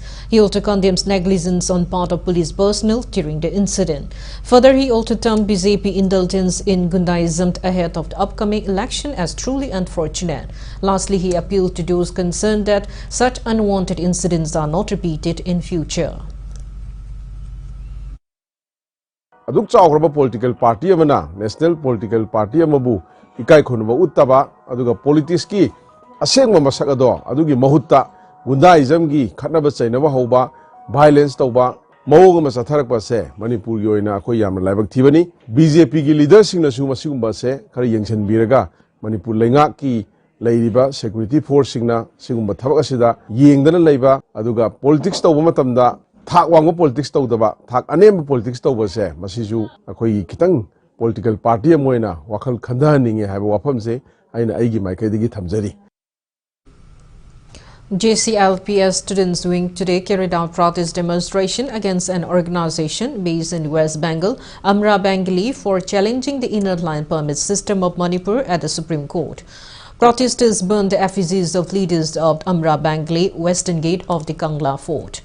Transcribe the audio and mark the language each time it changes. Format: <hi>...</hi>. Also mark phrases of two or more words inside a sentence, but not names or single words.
<en>He also condemns negligence on part of police personnel during the incident. Further, he also termed BJP indulgence in Gundaism ahead of the upcoming election as truly unfortunate. Lastly, he appealed to those concerned that such unwanted incidents are not repeated in future.</en> <mni>Aduk chawgraba</mni> <en>political party</en> <mni>amana</mni> <en>national political party</en> <mni>amabu ikai khunba uttaba aduga politics ki asengma masak ado adugi mahutta gundaism gi khatnaba chainaba hoba violence tawba mawog ma satharakpa se Manipur gi oina khoi yamna laibak thibani BJP gi leader singna su masigumba se khara yengchen biraga Manipur lenga ki leiriba</mni> <en>security force</en> <mni>singna sigumba thabak asida yengdana leiba aduga politics tawba matamda thak wangba politics tawdaba thak anemba politics tawba se masiju akhoi kitang</mni> <en>political party</en> <mni>amoina wakhal khandhaninge haiba wafam se aina aigi maikaidigi thamjari.</mni> <en>JCLPS Students Wing today carried out protest demonstration against an organization based in West Bengal, Amra Bengali, for challenging the inner line permit system of Manipur at the Supreme Court. Protesters burned the effigies of leaders of Amra Bengali, Western Gate of the Kangla Fort.</en>